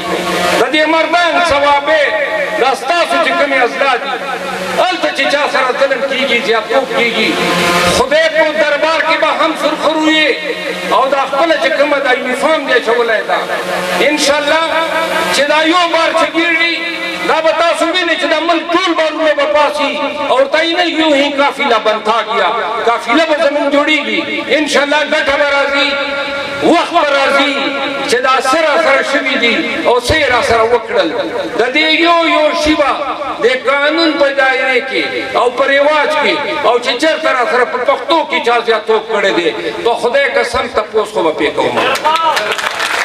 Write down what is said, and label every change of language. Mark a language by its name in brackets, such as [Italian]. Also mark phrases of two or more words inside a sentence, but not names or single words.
[Pashto] د دې مردان ثوابې دا ستاسو چې کومې ازلاد دي هلته چې چا سره ظلم کېږي زیاتوب کېږي خدای په دربار کې به هم سرخروي او دا خپله چې کومه دا یونیفارم دی اچولی دا انشاءالله چې دا یو بار چې ګیرډي دا به تاسو وینئ چې دا ملک ټول بارونه به پاسي اور تای نه [Urdu] یوں ہی قافلہ بنتا گیا [Pashto] قافلہ به زمون جوړیږي انشاءالله ګټه به راځي وخت به راځي چې دا سره سره شوي دي او څه یې را سره وکړل د دې یو یو شي به د قانون په دایرې کې او په رواج کې او چې چېرته را سره په پښتو کې چا زیاتوب کړی دی تو خدای قسم تپوس خو به پرې کوم